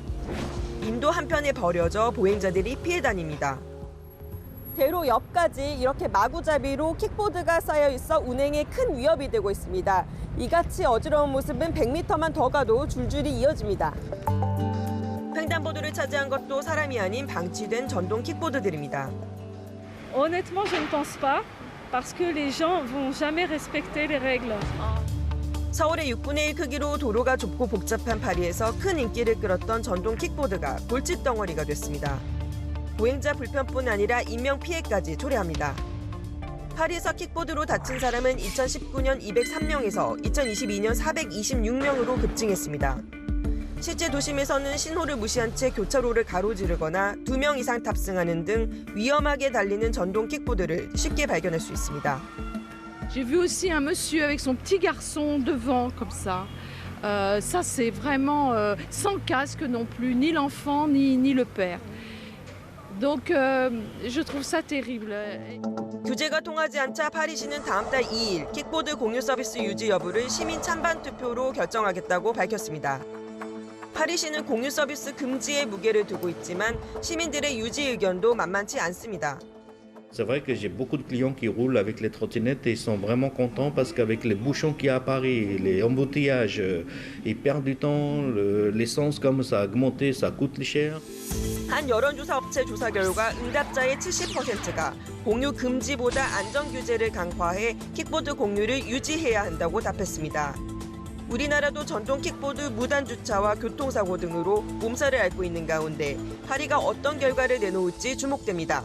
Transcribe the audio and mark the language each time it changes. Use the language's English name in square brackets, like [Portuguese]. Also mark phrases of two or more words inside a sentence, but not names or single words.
[Korean] 인도 한편에 버려져 보행자들이 피해 다닙니다. 대로 옆까지 이렇게 마구잡이로 킥보드가 쌓여 있어 운행에 큰 위협이 되고 있습니다. 이같이 어지러운 모습은 100m만 더 가도 줄줄이 이어집니다. 횡단보도를 차지한 것도 사람이 아닌 방치된 전동 킥보드들입니다. [French] Honnêtement, je ne pense pas, parce que les gens vont jamais respecter les règles. [Korean] 서울의 6분의 1 크기로 도로가 좁고 복잡한 파리에서 큰 인기를 끌었던 전동 킥보드가 골칫 덩어리가 됐습니다. 보행자 불편뿐 아니라 인명피해까지 초래합니다. 파리에서 킥보드로 다친 사람은 2019년 203명에서 2022년 426명으로 급증했습니다. 실제 도심에서는 신호를 무시한 채 교차로를 가로지르거나 2명 이상 탑승하는 등 위험하게 달리는 전동 킥보드를 쉽게 발견할 수 있습니다. [French] J'ai vu aussi un monsieur avec son petit garçon devant, comme ça. Ça, c'est vraiment sans casque non plus, ni l'enfant, ni le père. Donc, je trouve ça terrible. [Korean] 규제가 통하지 않자 파리시는 다음 달 2일 킥보드 공유 서비스 유지 여부를 시민 찬반 투표로 결정하겠다고 밝혔습니다. 파리시는 공유 서비스 금지에 무게를 두고 있지만 시민들의 유지 의견도 만만치 않습니다. [French] C'est vrai que j'ai beaucoup de clients qui roulent avec les trottinettes et ils sont vraiment contents parce qu'avec les bouchons qu'il y a à Paris, les embouteillages, ils perdent du temps, l'essence comme ça a augmenté, ça coûte cher. [Korean] 한 여론조사 업체 조사 결과 응답자의 70%가 공유 금지보다 안전 규제를 강화해 킥보드 공유를 유지해야 한다고 답했습니다. 우리나라도 전동 킥보드 무단 주차와 교통사고 등으로 몸살을 앓고 있는 가운데 파리가 어떤 결과를 내놓을지 주목됩니다.